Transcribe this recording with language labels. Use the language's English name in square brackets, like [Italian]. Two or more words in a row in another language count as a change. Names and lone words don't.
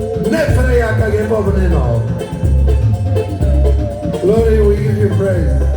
[Igbo] Never ya ka gị ebe ọ bụla ị nọ. [English] Glory, we give you praise.